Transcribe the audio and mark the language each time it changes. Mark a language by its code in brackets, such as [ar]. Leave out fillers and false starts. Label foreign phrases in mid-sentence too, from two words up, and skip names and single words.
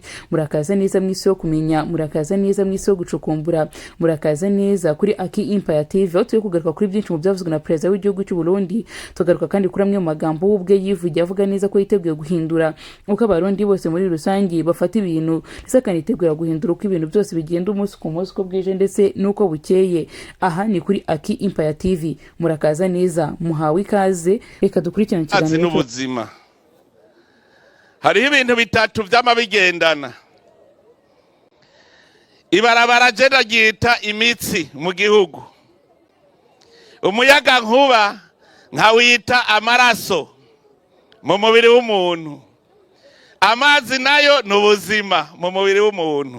[rw] Murakaza neza mu isi yo kumenya murakaza neza mu isi yo gucukumbura murakaza neza kuri Aki Empire TV aho tugiye kugaruka kuri byinshi mu byavuzwe na President w'igihugu cy'u Burundi tugaruka kandi kuri amwe mu magambo ubwe yivugiye avuga neza ko yiteguye guhindura uko abarundi bose muri rusange bafata ibintu ndetse akanitegura guhindura uko ibintu byose bigenda umunsi ku munsi uko bwije ndetse nuko bukeye. Aha ni kuri Aki Empire TV murakaza neza muhawe ikaze reka dukurikirane [rn] ikiganiro n'ubuzima hariho ibintu bitatu vy'amabigendana. Ibarabara je ndaryita imitsi mu gihugu. Umuyaga nkuba nkawita amaraso mu mubiri w'umuntu. Amazi nayo n'ubuzima mu mubiri w'umuntu.